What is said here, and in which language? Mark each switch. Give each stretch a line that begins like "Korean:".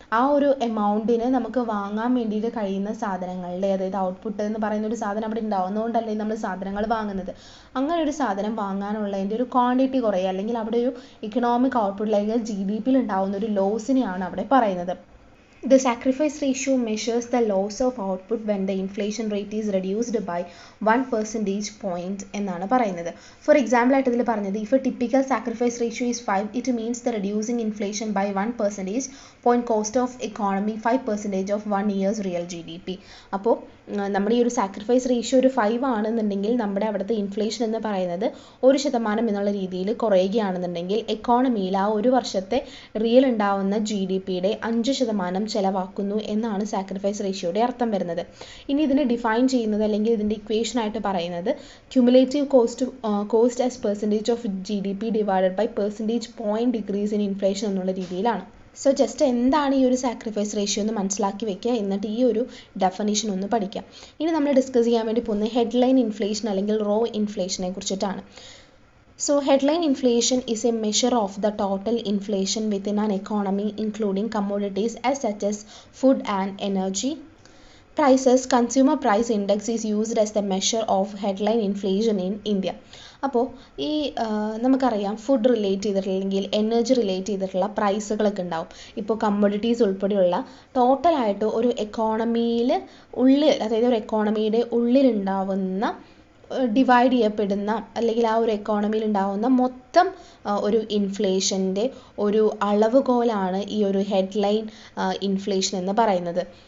Malayalam: ആ ഒരു എമൗണ്ടിന് നമുക്ക് വാങ്ങാൻ വേണ്ടിയിട്ട് കഴിയുന്ന സാധനങ്ങളുടെ, അതായത് ഔട്ട്പുട്ട് എന്ന് പറയുന്ന ഒരു സാധനം അവിടെ ഉണ്ടാവുന്നതുകൊണ്ടല്ലേ നമ്മൾ സാധനങ്ങൾ വാങ്ങുന്നത്. അങ്ങനെ ഒരു സാധനം വാങ്ങാനുള്ളതിൻ്റെ ഒരു ക്വാണ്ടിറ്റി കുറയുക, അല്ലെങ്കിൽ അവിടെ ഒരു ഇക്കണോമിക് ഔട്ട്പുട്ട് അല്ലെങ്കിൽ GDP ഉണ്ടാവുന്ന ഒരു ലോസിനെയാണ് അവിടെ പറയുന്നത്.
English: The sacrifice ratio measures the loss of output when the inflation rate is reduced by 1% point
Malayalam: എന്നാണ് പറയുന്നത്.
English: for example
Malayalam: ആയിട്ട് ഇതിൽ പറഞ്ഞത്,
English: if a typical sacrifice ratio is 5, it means the reducing inflation by 1% point cost of economy 5% of 1 year's real GDP.
Malayalam: അപ്പോൾ നമ്മുടെ ഈ ഒരു sacrifice ratio ഒരു 5 ആണെന്നുണ്ടെങ്കിൽ നമ്മുടെ അവിടുത്തെ ഇൻഫ്ലേഷൻ എന്ന് പറയുന്നത് 1% എന്നുള്ള രീതിയിൽ കുറയുകയാണെന്നുണ്ടെങ്കിൽ എക്കോണമിയിൽ ആ ഒരു വർഷത്തെ റിയൽ ഉണ്ടാവുന്ന GDPയുടെ 5% ചെലവാക്കുന്നു എന്നാണ് സാക്രിഫൈസ് റേഷ്യോയുടെ അർത്ഥം വരുന്നത്. ഇനി ഇതിനെ ഡിഫൈൻ ചെയ്യുന്നത് അല്ലെങ്കിൽ ഇതിൻ്റെ ഇക്വേഷൻ ആയിട്ട് പറയുന്നത്
English: cumulative cost as percentage of GDP divided by percentage point decrease in inflation
Malayalam: എന്നുള്ള രീതിയിലാണ്. സോ ജസ്റ്റ് എന്താണ് ഈ ഒരു സാക്രിഫൈസ് റേഷ്യോ എന്ന് മനസ്സിലാക്കി വെക്കുക, എന്നിട്ട് ഈ ഒരു ഡെഫിനിഷൻ ഒന്ന് പഠിക്കാം. ഇനി നമ്മൾ ഡിസ്കസ് ചെയ്യാൻ വേണ്ടി പോകുന്നത് ഹെഡ്ലൈൻ ഇൻഫ്ലേഷൻ അല്ലെങ്കിൽ റോ ഇൻഫ്ലേഷനെ കുറിച്ചിട്ടാണ്.
English: So headline inflation is a measure of the total inflation within an economy including commodities as such as food and energy prices. Consumer price index is used as the measure of headline inflation in India.
Malayalam: അപ്പോൾ ഈ നമുക്കറിയാം food relate ചെയ്തിട്ടുള്ള അല്ലെങ്കിൽ energy relate ചെയ്തിട്ടുള്ള പ്രൈസുകളൊക്കെ ഉണ്ടാവും. ഇപ്പോൾ commodities ഉൾപ്പെടെയുള്ള ടോട്ടലായിട്ട് ഒരു എക്കോണമിയിൽ ഉള്ളിൽ, അതായത് ഒരു എക്കോണമിയുടെ ഉള്ളിലുണ്ടാവുന്ന ഡിവൈഡ് ചെയ്യപ്പെടുന്ന അല്ലെങ്കിൽ ആ ഒരു എക്കോണമിയിൽ ഉണ്ടാവുന്ന മൊത്തം ഒരു ഇൻഫ്ലേഷൻ്റെ ഒരു അളവുകോലാണ് ഈ ഒരു ഹെഡ്ലൈൻ ഇൻഫ്ലേഷൻ എന്ന് പറയുന്നത്.